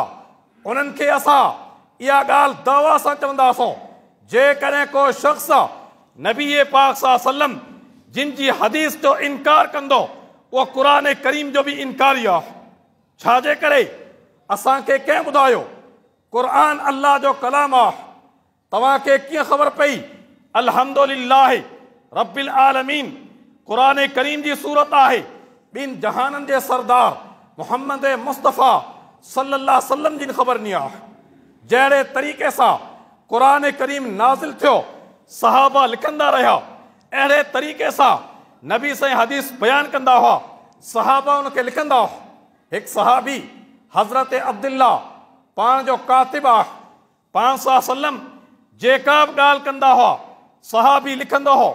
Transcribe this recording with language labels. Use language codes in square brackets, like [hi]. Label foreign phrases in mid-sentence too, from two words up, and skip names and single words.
[sd] उन्हनि खे असां इहा ॻाल्हि दावा सां चवंदासीं, जेकॾहिं को शख़्स नबी पाक [ar] صلى الله عليه وسلم [sd] जिन जी हदीस जो इनकार कंदो, उहो क़ुरान करीम जो बि इनकारी आहे। छाजे करे? असांखे कंहिं ॿुधायो क़ुरान अल्लाह जो कलाम आहे? तव्हांखे कीअं ख़बर पई? [ar] الحمد لله رب العالمين [sd] क़ुरान करीम जी सूरत आहे। ॿिनि जहाननि जे सरदार मुहम्मद मुस्तफ़ा [ar] صلى الله عليه وسلم [sd] जी ख़बर नी आहे। जहिड़े तरीक़े सां क़ुरान करीम नाज़िल थियो, सहाबा लिखंदा रहिया, अहिड़े तरीक़े सां नबी साईं हदीस बयान कंदा हुआ, सहाबा उनखे लिखंदा हुआ। हिकु सहाबी हज़रत अब्दुल्ला पाण जो कातिब आहे, पाण सां सल्लम जेका बि ॻाल्हि कंदा हुआ सहाबी लिखंदो हो।